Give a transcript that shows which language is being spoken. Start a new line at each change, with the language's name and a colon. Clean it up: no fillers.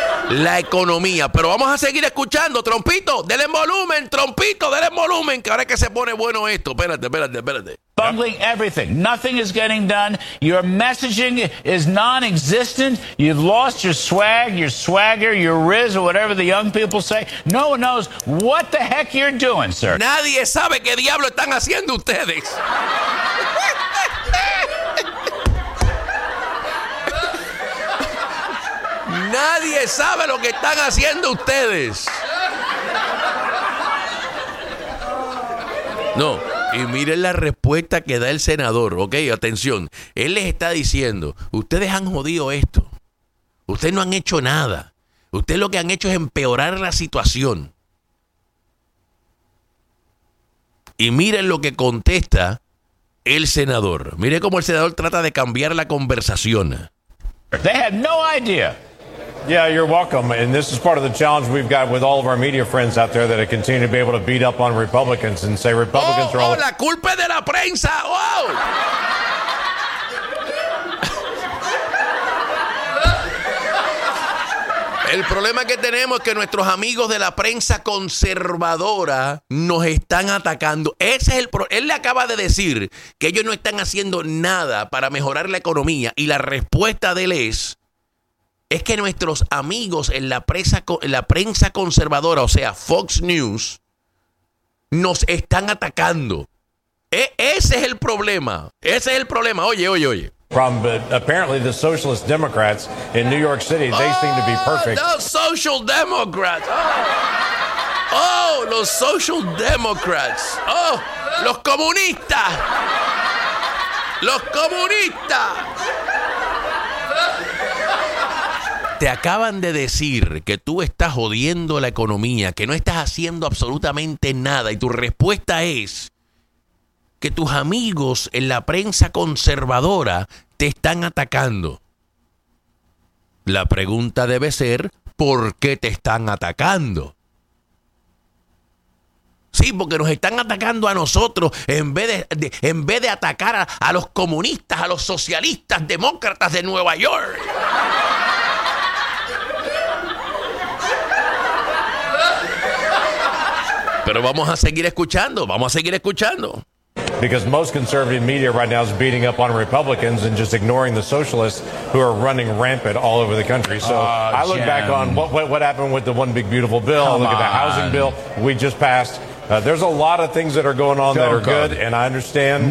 Spanish: La economía. Pero vamos a seguir escuchando. Trompito, denle volumen. Trompito, denle volumen. Que ahora es que se pone bueno esto. Espérate.
English: Bungling everything. Nothing is getting done. Your messaging is non-existent. You've lost your swag, your swagger, your riz, or whatever the young people say. No one knows what the heck you're doing, sir.
Spanish: Nadie sabe qué diablo están haciendo ustedes. Nadie sabe lo que están haciendo ustedes. No, y miren la respuesta que da el senador, ¿ok? Atención, él les está diciendo, ustedes han jodido esto. Ustedes no han hecho nada. Ustedes lo que han hecho es empeorar la situación. Y miren lo que contesta el senador. Mire cómo el senador trata de cambiar la conversación.
English: They had no idea. Yeah, you're welcome. And this is part of the challenge we've got with all of our media friends out there that are continuing to be able to beat up on Republicans and say Republicans are all...
Spanish: Oh, la culpa es de la prensa. Wow. El problema que tenemos es que nuestros amigos de la prensa conservadora nos están atacando. Ese es el problema. Él le acaba de decir que ellos no están haciendo nada para mejorar la economía y la respuesta de él es... Es que nuestros amigos en la prensa conservadora, o sea, Fox News, nos están atacando. Ese es el problema. Ese es el problema. Oye.
English: From, but apparently the socialist Democrats in New York City, they seem to be perfect. The social Democrats. Oh, los social Democrats.
Spanish: Oh, los comunistas. Los comunistas. Te acaban de decir que tú estás jodiendo la economía, que no estás haciendo absolutamente nada. Y tu respuesta es que tus amigos en la prensa conservadora te están atacando. La pregunta debe ser, ¿por qué te están atacando? Sí, porque nos están atacando a nosotros en vez de atacar a los comunistas, a los socialistas demócratas de Nueva York. Pero vamos a seguir escuchando, vamos a seguir escuchando.
English: Because most conservative media right now is beating up on Republicans and just ignoring the socialists who are running rampant all over the country. So I look back on what happened with the One Big Beautiful Bill. I look at the housing bill we just passed. There's a lot of things that are going on that are good, and I understand.